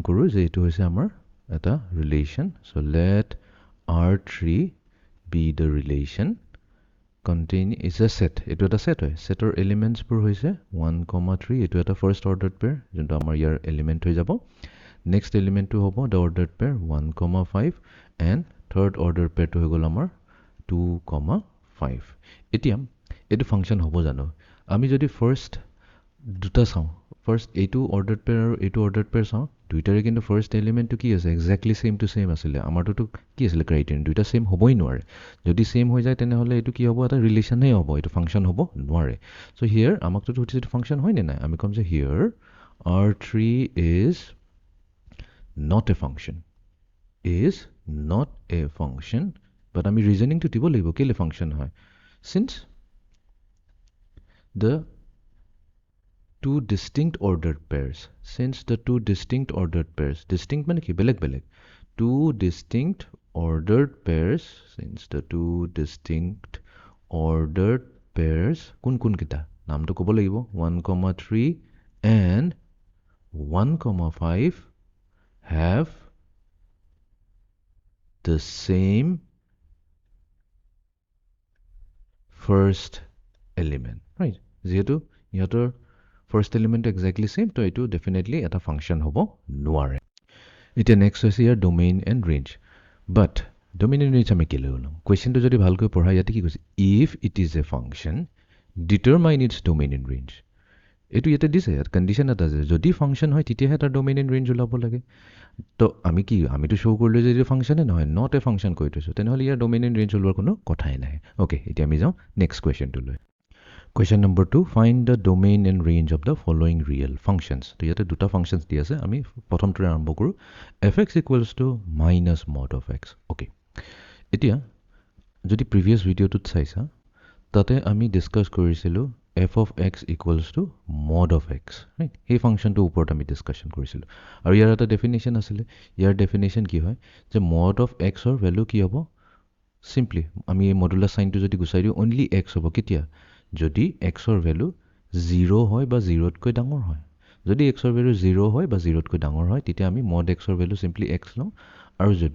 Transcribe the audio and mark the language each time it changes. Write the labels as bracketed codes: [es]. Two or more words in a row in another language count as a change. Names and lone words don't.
[as] কৰো যে এটো হৈছে আমাৰ এটা [en] relation so let r3 be the relation contain is a set [as] এটো এটা set হয় setor elements বোৰ হৈছে 1, 3 এটো এটা [en] first ordered pair [as] যোনটো আমাৰ ইয়াৰ element হৈ যাব [en] next element [as] to hobo [en] the ordered pair 1, 5 and third ordered pair to [as] হৈ গ'ল আমাৰ 2, 5 এতিয়া এটো ফাংশন হ'ব জানো আমি যদি ফাৰ্স্ট দুটা চাও ফাৰ্স্ট এটো [en] ordered pair [as] আৰু এটো [en] ordered pair [as] চাও দুইটাৰে কিন্তু ফাৰ্স্ট এলিমেন্টটো কি আছে [en] exactly same to same [as] আছিল আমাৰটো কি আছিল ক্ৰাইটেৰিয়ন দুইটা সেম হ'বই নোৱাৰে যদি সেম হৈ যায় তেনেহলে এটো কি হ'ব এটা ৰিলেশন হে হ'ব এটো ফাংশন হ'ব নোৱাৰে সো হিয়াৰ আমাকটো উঠিছে এটো ফাংশন হয় নে নাই আমি কম যে [en] here r3 is not a function but আমি reasoning to [as] দিব লাগিব কেলে [en] function হয় since the two distinct ordered pairs distinct [as] মানে কি বেলেগ [en] two distinct ordered pairs since the two distinct ordered pairs [as] কোন কিটা নামটো ক'ব লাগিব [en] 1, 3 and 1, 5 have the same first element right [as] যেহেতু ইহঁতৰ [en] first element exactly same [as] তো এটো definitely এটা function হ'ব নোৱাৰে এতিয়া next হৈছে ইয়াৰ [en] domain and range but domain and range [as] আমি কি লম কোৱেশ্চনটো যদি ভালকৈ পঢ়া ইয়াতে কি কৈছে [en] if it is a function determine its domain and range [as] এটো ইয়াতে দিছে ইয়াত কন্ডিশন এটা আছে যদি ফাংশন হয় তেতিয়াহে তাৰ [en] domain and range [as] ওলাব লাগে তো আমিতো শো কৰিলো যে এটো ফাংশনে নহয় [en] not a function [as] কৈ থৈছো তেনেহলে ইয়াৰ [en] domain and range [as] ওলোৱাৰ কোনো কথাই নাই okay এতিয়া আমি যাও [en] next question [as] to লৈ [en] question number 2 find the domain and range of the following real functions [as] তো ইয়াতে দুটা functions দি আছে আমি প্ৰথমটো আৰম্ভ কৰো fx [en] equals to minus mod of x okay [as] এতিয়া যদি [en] previous ভিডিওটোত [as] চাইছা তাতে আমি ডিসকাস কৰিছিলো [en] f of x equals to mod of x right [as] এই ফাংশনটো ওপৰত আমি ডিসকাশন কৰিছিলো আৰু ইয়াৰ এটা ডেফিনিশন আছিল ইয়াৰ ডেফিনিশন কি হয় যে [en] mod of x [as] ৰ ভ্যালু কি হ'ব simply আমি এই মডুলাস সাইনটো যদি গুচাই দিও only x হ'ব কেতিয়া যদি x ৰ ভ্যালু 0 হয় বা 0 তকৈ ডাঙৰ হয় যদি এক্সৰ ভেলু 0 হয় বা 0তকৈ ডাঙৰ হয় তেতিয়া আমি [en] mod xৰ value simply x [as] লওঁ আৰু